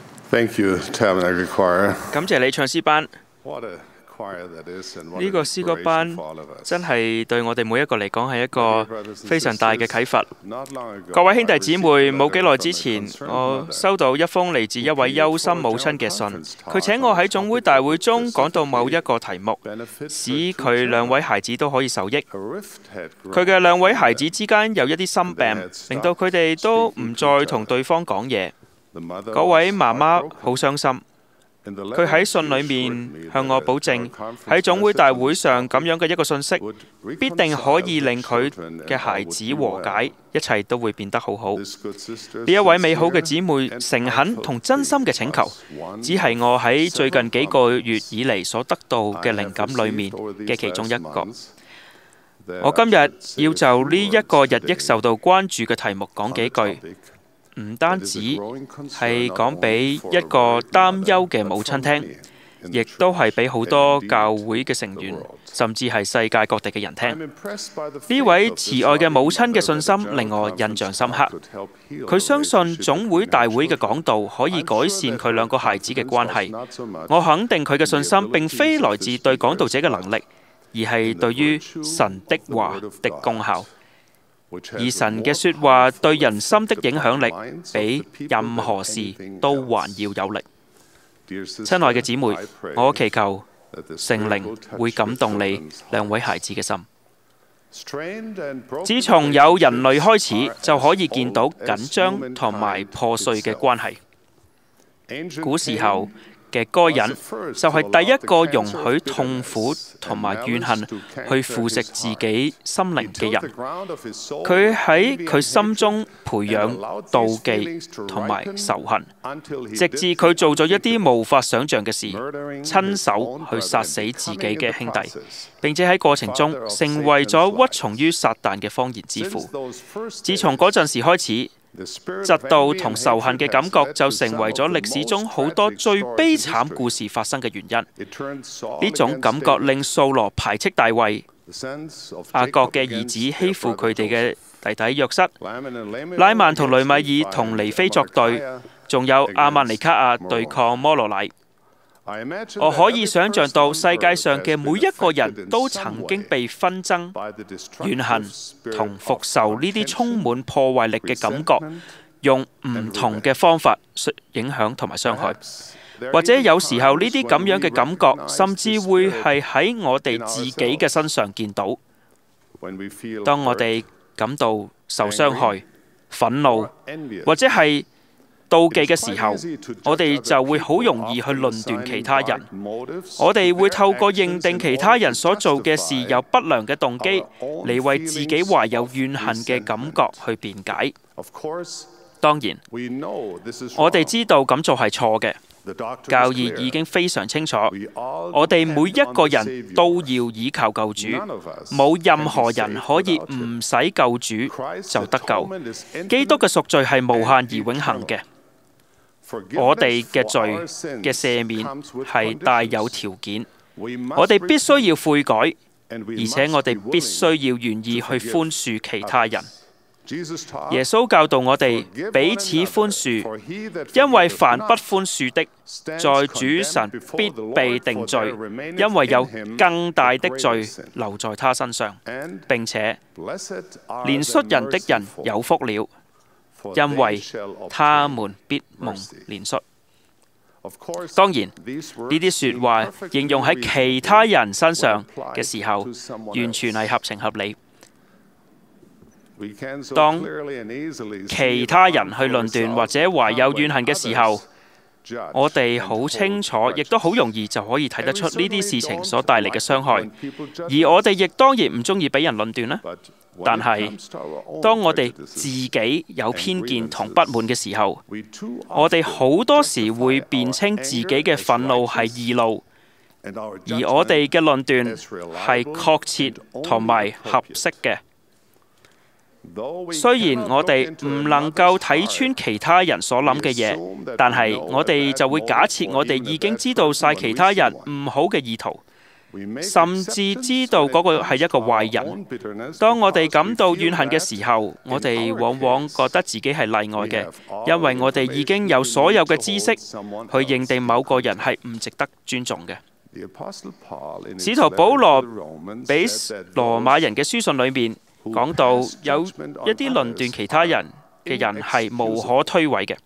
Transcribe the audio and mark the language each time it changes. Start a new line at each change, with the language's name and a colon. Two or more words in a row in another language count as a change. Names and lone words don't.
English: Thank you, Tabernacle Choir.
Cantonese: 感謝你唱詩班，
English: What a choir that is, and what
Cantonese: 呢
English: an
Cantonese: 個詩歌班
English: inspiration for all of us.
Cantonese: 真係對我哋每一個嚟講係一個非常大嘅啟發。
English: Not long ago,
Cantonese: 各位兄弟姊妹，
English: I received a
Cantonese: 冇幾
English: letter
Cantonese: 耐
English: from
Cantonese: 之
English: a
Cantonese: 前，
English: concerned
Cantonese: 我
English: mother.
Cantonese: 收到一封嚟自一位憂心母親嘅信，佢請我喺總會大會中講到某一個題目，使佢兩位孩子都可以受益。
English: A rift had
Cantonese: 佢
English: grown.
Cantonese: 嘅兩位孩子之間有一啲心病，令到佢哋都唔再同對方講嘢。
English: The mother
Cantonese: 嗰位
English: was
Cantonese: 媽媽
English: heartbroken.
Cantonese: 好傷心。
English: In the
Cantonese: 佢
English: letter,
Cantonese: 喺信
English: she
Cantonese: 裏
English: assured
Cantonese: 面
English: me
Cantonese: 向我
English: that
Cantonese: 保
English: our
Cantonese: 證，
English: conference
Cantonese: 喺總會大
English: message
Cantonese: 會上咁樣嘅一個信息，
English: would
Cantonese: 必定可以
English: reconcile
Cantonese: 令
English: the
Cantonese: 佢
English: children and
Cantonese: 嘅孩
English: all
Cantonese: 子
English: would be
Cantonese: 和解
English: well.
Cantonese: 一切都會變得好好。
English: This good sister
Cantonese: 呢一位美好嘅
English: sincere
Cantonese: 姊妹
English: and
Cantonese: 誠懇
English: heartfelt
Cantonese: 同真心嘅請求，
English: was one
Cantonese: 只係我喺最近幾個月以嚟所得到
English: I
Cantonese: 嘅
English: have
Cantonese: 靈感裏面
English: received over
Cantonese: 嘅
English: these
Cantonese: 其中一
English: last
Cantonese: 個。
English: months. There
Cantonese: 我今
English: I
Cantonese: 日
English: should say
Cantonese: 要
English: a
Cantonese: 就
English: few
Cantonese: 呢一個
English: words
Cantonese: 日益
English: today
Cantonese: 受到關注嘅題目講
English: on
Cantonese: 幾
English: a
Cantonese: 句，
English: topic
Cantonese: 唔單
English: that is
Cantonese: 止
English: a growing concern
Cantonese: 係
English: not
Cantonese: 講
English: only
Cantonese: 俾
English: for
Cantonese: 一
English: a
Cantonese: 個
English: worried
Cantonese: 擔憂
English: mother,
Cantonese: 嘅
English: but
Cantonese: 母親
English: for
Cantonese: 聽，
English: many in the
Cantonese: 亦都
English: church
Cantonese: 係俾好
English: and
Cantonese: 多
English: indeed
Cantonese: 教會嘅成
English: the
Cantonese: 員，
English: world.
Cantonese: 甚至係世界各地嘅人
English: I'm
Cantonese: 聽。
English: impressed by the
Cantonese: 呢
English: faith
Cantonese: 位
English: of
Cantonese: 慈
English: this
Cantonese: 愛嘅
English: loving
Cantonese: 母親嘅
English: mother
Cantonese: 信
English: that the
Cantonese: 心令
English: General
Cantonese: 我印象
English: Conference
Cantonese: 深刻。
English: could help heal
Cantonese: 佢相
English: the
Cantonese: 信
English: relationship
Cantonese: 總會
English: between
Cantonese: 大
English: their
Cantonese: 會嘅
English: children.
Cantonese: 講道可以
English: I'm
Cantonese: 改
English: sure
Cantonese: 善
English: that
Cantonese: 佢
English: her
Cantonese: 兩個孩子嘅
English: confidence
Cantonese: 關
English: was
Cantonese: 係。
English: not so much
Cantonese: 我肯定佢嘅
English: in
Cantonese: 信
English: the
Cantonese: 心並非
English: abilities
Cantonese: 來
English: of
Cantonese: 自
English: the
Cantonese: 對講道
English: speakers,
Cantonese: 者嘅能
English: but
Cantonese: 力，而係
English: in the
Cantonese: 對於
English: virtue
Cantonese: 神的
English: of the
Cantonese: 話
English: word of
Cantonese: 的
English: God,
Cantonese: 功效。
English: which
Cantonese: 而
English: has a
Cantonese: 神嘅
English: more
Cantonese: 說話
English: powerful
Cantonese: 對人心的
English: effect
Cantonese: 影響
English: upon the
Cantonese: 力
English: minds of
Cantonese: 比
English: the people
Cantonese: 任何
English: than
Cantonese: 事
English: anything
Cantonese: 都
English: else.
Cantonese: 還要有力。
English: Dear sister,
Cantonese: 親愛嘅姊妹，
English: I pray
Cantonese: 我祈求
English: that the
Cantonese: 聖
English: Spirit
Cantonese: 靈
English: will touch
Cantonese: 會感
English: your
Cantonese: 動你
English: children's
Cantonese: 兩位
English: hearts.
Cantonese: 孩子嘅心。
English: Strained and broken
Cantonese: 自從有人類開始，
English: relationships
Cantonese: 就
English: are
Cantonese: 可以見到
English: as old as
Cantonese: 緊張同埋
English: humankind
Cantonese: 破碎嘅
English: itself.
Cantonese: 關係。
English: Ancient
Cantonese: 古時
English: Cain
Cantonese: 候嘅該
English: was
Cantonese: 隱
English: the first
Cantonese: 就
English: to
Cantonese: 係第一
English: allow
Cantonese: 個
English: the
Cantonese: 容
English: cancer
Cantonese: 許
English: of
Cantonese: 痛苦
English: bitterness
Cantonese: 同
English: and
Cantonese: 埋怨
English: malice
Cantonese: 恨
English: to
Cantonese: 去
English: canker
Cantonese: 腐蝕
English: his
Cantonese: 自
English: heart.
Cantonese: 己心
English: He
Cantonese: 靈嘅
English: tilled the
Cantonese: 人。
English: ground of his soul
Cantonese: 佢
English: with
Cantonese: 喺
English: envy
Cantonese: 佢
English: and
Cantonese: 心
English: hatred
Cantonese: 中培
English: and
Cantonese: 養
English: allowed
Cantonese: 妒
English: these
Cantonese: 忌
English: feelings to
Cantonese: 同埋
English: ripen
Cantonese: 仇恨，
English: until he
Cantonese: 直
English: did
Cantonese: 至
English: the
Cantonese: 佢做咗一啲
English: unthinkable,
Cantonese: 無法想像嘅事，
English: murdering
Cantonese: 親
English: his
Cantonese: 手
English: own
Cantonese: 去
English: brother
Cantonese: 殺
English: and
Cantonese: 死自己
English: becoming in
Cantonese: 嘅
English: the
Cantonese: 兄弟，
English: process
Cantonese: 並且喺過程中
English: father of
Cantonese: 成為
English: Satan's
Cantonese: 咗
English: lies.
Cantonese: 屈從於撒旦嘅謊言之
English: Since
Cantonese: 父。
English: those first
Cantonese: 自從
English: days,
Cantonese: 嗰陣時開始，
English: the spirit
Cantonese: 嫉
English: of
Cantonese: 妒
English: envy
Cantonese: 同
English: and
Cantonese: 仇恨
English: hatred
Cantonese: 嘅感
English: has
Cantonese: 覺
English: led
Cantonese: 就
English: to
Cantonese: 成
English: some
Cantonese: 為
English: of
Cantonese: 咗
English: the
Cantonese: 歷史
English: most
Cantonese: 中好多
English: tragic
Cantonese: 最
English: stories
Cantonese: 悲
English: in
Cantonese: 慘
English: history.
Cantonese: 故事發生嘅原因。
English: It turned Saul
Cantonese: 呢種
English: against
Cantonese: 感覺
English: David,
Cantonese: 令掃羅排斥大衛，
English: the sons of
Cantonese: 雅各
English: Jacob
Cantonese: 嘅兒
English: against
Cantonese: 子
English: their
Cantonese: 欺負
English: brother
Cantonese: 佢哋嘅
English: Joseph.
Cantonese: 弟弟約瑟。
English: Laman and Lemuel
Cantonese: 拉曼同雷米
English: against
Cantonese: 爾同
English: Nephi
Cantonese: 尼非
English: and
Cantonese: 作對，
English: Mordecai.
Cantonese: 仲有亞曼尼卡亞對抗摩羅乃。
English: I imagine
Cantonese: 我
English: that
Cantonese: 可以
English: every
Cantonese: 想像
English: person
Cantonese: 到
English: on
Cantonese: 世界
English: earth
Cantonese: 上
English: has
Cantonese: 嘅
English: been
Cantonese: 每一個
English: affected
Cantonese: 人
English: in
Cantonese: 都
English: some
Cantonese: 曾經
English: way
Cantonese: 被紛爭、
English: by the
Cantonese: 怨恨
English: destructive spirit
Cantonese: 同復
English: of
Cantonese: 仇呢啲充
English: contention,
Cantonese: 滿破壞力嘅感覺，
English: resentment,
Cantonese: 用唔同嘅方法影響同埋傷害。
English: perhaps there
Cantonese: 或者
English: even
Cantonese: 有時候呢
English: times
Cantonese: 啲咁
English: when
Cantonese: 樣
English: we
Cantonese: 嘅感覺，
English: recognize
Cantonese: 甚至
English: this
Cantonese: 會
English: spirit
Cantonese: 係喺我哋
English: in
Cantonese: 自己嘅身上見到。
English: when we feel
Cantonese: 當我
English: hurt
Cantonese: 哋感到受傷害、憤怒
English: or envious.
Cantonese: 或者係妒忌嘅時
English: It's
Cantonese: 候
English: quite easy to judge
Cantonese: 我哋
English: other
Cantonese: 就會好
English: people,
Cantonese: 容易去
English: often
Cantonese: 論斷
English: assigning
Cantonese: 其他人。
English: dark motives
Cantonese: 我哋
English: to
Cantonese: 會
English: their
Cantonese: 透過
English: actions
Cantonese: 認定
English: in
Cantonese: 其他
English: order
Cantonese: 人
English: to
Cantonese: 所做嘅事
English: justify
Cantonese: 有不良嘅動機，
English: our own
Cantonese: 嚟為自己
English: feelings
Cantonese: 懷有
English: of
Cantonese: 怨恨嘅感覺去辯解。
English: Of course,
Cantonese: 當然，
English: we know this is
Cantonese: 我哋
English: wrong.
Cantonese: 知道咁做係錯嘅，
English: The doctrine
Cantonese: 教
English: is
Cantonese: 義
English: clear.
Cantonese: 已經非常清楚。
English: We all
Cantonese: 我哋
English: depend
Cantonese: 每一
English: on
Cantonese: 個
English: the
Cantonese: 人
English: Savior.
Cantonese: 都要倚靠救主，
English: None of us
Cantonese: 冇任
English: can
Cantonese: 何
English: be
Cantonese: 人
English: saved
Cantonese: 可以
English: without him.
Cantonese: 唔使救主
English: Christ's
Cantonese: 就得救。
English: atonement is
Cantonese: 基督
English: infinite
Cantonese: 嘅贖罪係無限而
English: and
Cantonese: 永恆嘅。
English: Forgiveness
Cantonese: 我哋嘅
English: for
Cantonese: 罪
English: our sins
Cantonese: 嘅赦免
English: comes with
Cantonese: 係帶有
English: conditions.
Cantonese: 條件，
English: We must
Cantonese: 我哋必須要悔改，
English: and we
Cantonese: 而且
English: must
Cantonese: 我哋
English: be
Cantonese: 必
English: willing
Cantonese: 須要願意去
English: to forgive
Cantonese: 寬恕其他人。
English: Jesus taught,
Cantonese: 耶穌教導我哋
English: "Forgive
Cantonese: 彼
English: one
Cantonese: 此
English: another,
Cantonese: 寬恕，
English: for he that
Cantonese: 因為
English: forgiveth
Cantonese: 凡不
English: not
Cantonese: 寬恕的，
English: stands
Cantonese: 在主
English: condemned
Cantonese: 神
English: before
Cantonese: 必
English: the Lord,
Cantonese: 被定
English: for
Cantonese: 罪
English: there，remaineth
Cantonese: 因為有
English: in him
Cantonese: 更大
English: a
Cantonese: 的
English: greater
Cantonese: 罪
English: sin.
Cantonese: 留在他身上。
English: And
Cantonese: 並且
English: blessed are
Cantonese: 憐
English: the
Cantonese: 恤人的人
English: merciful,
Cantonese: 有福了，
English: for
Cantonese: 因
English: they
Cantonese: 為
English: shall
Cantonese: 他
English: obtain
Cantonese: 們必蒙
English: mercy.
Cantonese: 憐恤。
English: Of course,
Cantonese: 當然，
English: these
Cantonese: 呢
English: words
Cantonese: 啲
English: seem
Cantonese: 説話
English: perfectly
Cantonese: 應用喺其他人身上
English: reasonable
Cantonese: 嘅時候，
English: when applied to someone
Cantonese: 完全係
English: else.
Cantonese: 合情合理。
English: We can so
Cantonese: 當
English: clearly and easily see
Cantonese: 其
English: the
Cantonese: 他人去
English: harmful
Cantonese: 論斷
English: results
Cantonese: 或者懷有
English: come
Cantonese: 怨恨
English: when
Cantonese: 嘅時候，
English: others judge
Cantonese: 我哋
English: and
Cantonese: 好清
English: hold
Cantonese: 楚，亦都好
English: grudges.
Cantonese: 容易就可以睇得
English: And
Cantonese: 出
English: we
Cantonese: 呢啲
English: certainly
Cantonese: 事情
English: don't
Cantonese: 所帶嚟嘅
English: like it
Cantonese: 傷害。
English: when people judge
Cantonese: 而我
English: us.
Cantonese: 哋亦當然唔中意俾人論斷啦。
English: But when
Cantonese: 但
English: it
Cantonese: 係
English: comes to our own
Cantonese: 當我哋
English: prejudices,
Cantonese: 自己有偏見同不滿嘅時候，
English: we too
Cantonese: 我哋
English: often
Cantonese: 好多時
English: justify
Cantonese: 會
English: our
Cantonese: 辯稱自己
English: anger
Cantonese: 嘅
English: as
Cantonese: 憤怒係
English: righteous
Cantonese: 義怒，
English: and our
Cantonese: 而我哋
English: judgment
Cantonese: 嘅論斷
English: as reliable
Cantonese: 係確切
English: and
Cantonese: 同埋
English: only
Cantonese: 合
English: appropriate.
Cantonese: 適嘅。
English: Though we
Cantonese: 雖然
English: cannot
Cantonese: 我
English: look
Cantonese: 哋
English: into
Cantonese: 唔能夠睇
English: another's
Cantonese: 穿
English: heart,
Cantonese: 其他人所諗嘅嘢，
English: we assume that
Cantonese: 但
English: we
Cantonese: 係
English: know
Cantonese: 我哋
English: that
Cantonese: 就會假設
English: motive
Cantonese: 我
English: or
Cantonese: 哋
English: even
Cantonese: 已
English: a
Cantonese: 經
English: bad
Cantonese: 知道晒
English: person
Cantonese: 其
English: when we
Cantonese: 他
English: see
Cantonese: 人
English: one.
Cantonese: 唔好嘅意圖。甚至知道嗰個係一個壞人。當我哋感到怨恨嘅時候，我哋往往覺得自己係例外嘅，因為我哋已經有所有嘅知識去認定某個人係唔值得尊重嘅。使徒保羅俾羅馬人嘅書信裏面講到，有一啲論斷其他人嘅人係無可推諉嘅。